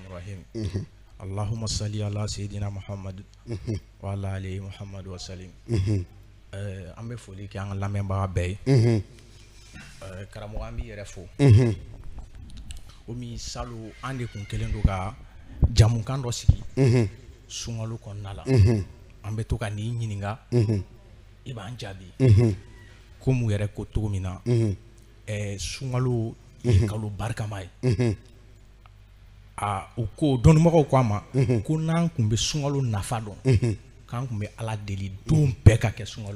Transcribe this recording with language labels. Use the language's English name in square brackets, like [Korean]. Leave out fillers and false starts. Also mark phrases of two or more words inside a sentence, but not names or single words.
[Arabic] الرحيم اللهم صل على سيدنا محمد وعلى آله محمد وسلم [Bambara] an bɛ foli kɛ an ka lamɛnbaga bɛɛ ye karamɔgɔ an b'i yɛrɛ fo komi salon an de kun kɛlen don ka jamukan dɔ sigi sunkalo kɔnɔna la an bɛ to ka n'i ɲininka i b'an jaabi ko mun yɛrɛ ko cogo min na sunkalo ye kalo barikama ye u ko dɔnnibagaw ko a ma ko n'an kun bɛ sunkalo nafa dɔn k'an kun bɛ Ala deli don bɛɛ ka kɛ sunkalo ye